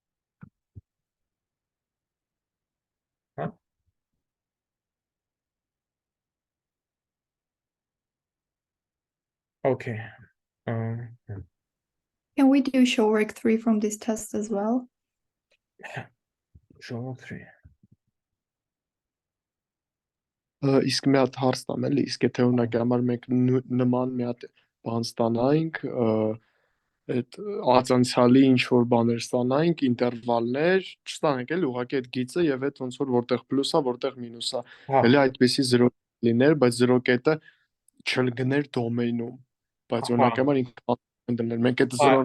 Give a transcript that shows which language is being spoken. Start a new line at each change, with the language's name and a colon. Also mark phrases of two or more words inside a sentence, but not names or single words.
English: Huh? Okay. Can we do show work 3 from this test as well? Show work 3.
Armenian: Իսկ մի հատ հարց տամ էլի, իսկ եթե օրինակի համար մենք նման մի հատ բան ստանայինք, այդ ածանցալի ինչ որ բաներ ստանանք, ինտերվալներ, չստանանք էլի ուղղակի այդ գիծը եւ այդ ոնց որ որտեղ պլյուս է, որտեղ մինուս է։ Էլի այդպեսի 0 լիներ, բայց 0 կետը չլգներ դոմեյնում, բայց օրինակ համար ինքը դնել։ Մենք այդ 0-ն